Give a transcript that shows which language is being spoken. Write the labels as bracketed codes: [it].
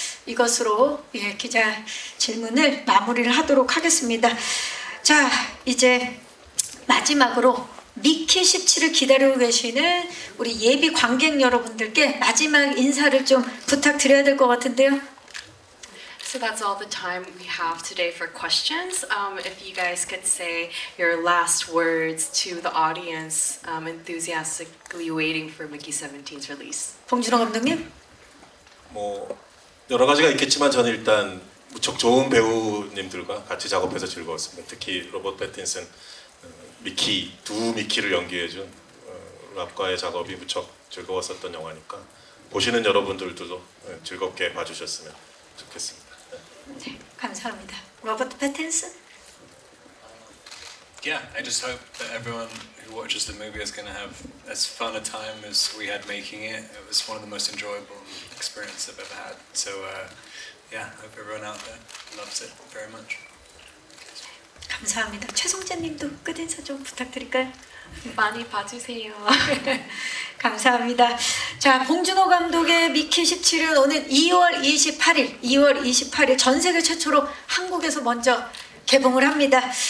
[ko] 이것으로 기자 질문을 마무리를 하도록 하겠습니다. 자, 이제 마지막으로 미키 17을 기다리고 계시는 우리 예비 관객 여러분들께 마지막 인사를 좀 부탁드려야 될 것 같은데요. [en] So that's all the time we have today for questions. If you guys could say your last words to the audience enthusiastically waiting for Mickey 17's release. [ko] 봉준호 감독님? 뭐 여러 가지가 있겠지만 저는 일단 무척 좋은 배우님들과 같이 작업해서 즐거웠습니다. 특히 로버트 패틴슨 미키, 두 미키를 연기해준 랍과의 작업이 무척 즐거웠었던 영화니까 보시는 여러분들도 즐겁게 봐주셨으면 좋겠습니다. 네, 감사합니다. 로버트 패틴슨? [en] Yeah, I just hope that everyone who watches the movie is going to have as fun a time as we had making it. It was one of the most enjoyable experiences I've ever had. So yeah, I hope everyone out there loves it very much. [ko] 감사합니다. 최성재님도 끝인사 좀 부탁드릴까요? 많이 봐주세요. 감사합니다. 자, 봉준호 감독의 미키 17은 오늘 2월 28일 전 세계 최초로 한국에서 먼저 개봉을 합니다.